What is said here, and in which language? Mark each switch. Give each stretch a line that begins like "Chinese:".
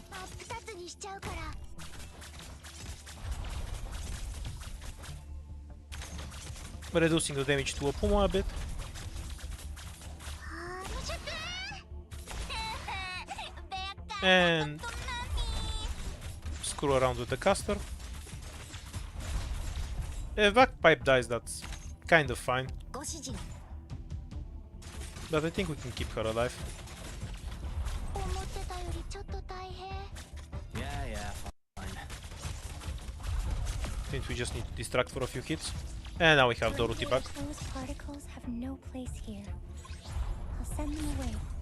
Japanese: 真っ二つにしちゃうから。
English: Reducing the damage to a Puma a bit. And screw around with the caster. If bagpipe dies, that's kind of fine.
Japanese: ご指示
English: But I think we can keep her alive.
Japanese: 思ってたよりちょっと大変。
English: Yeah, yeah, fine. Since we just need to distract for a few hits. And now we have Dorothy back. Those particles have no place here. I'll send them away.